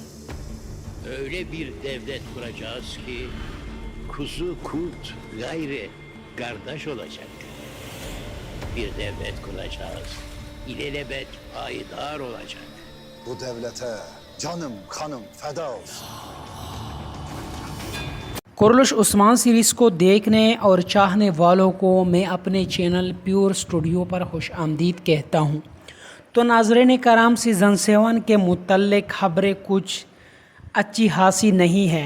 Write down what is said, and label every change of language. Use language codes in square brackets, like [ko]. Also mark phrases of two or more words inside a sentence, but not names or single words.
[tr] Öyle bir devlet kuracağız ki kuzu kurt gayri kardeş olacak. Bir devlet kuracağız. İlelebet payidar olacak. Bu devlete canım kanım feda olsun. [ur] کورولش عثمان سیریز کو دیکھنے اور چاہنے والوں کو میں اپنے چینل پیور اسٹوڈیو پر خوش آمدید کہتا ہوں. تو ناظرین کرام سیزن 7 کے متعلق خبریں کچھ اچھی خاصی نہیں ہیں.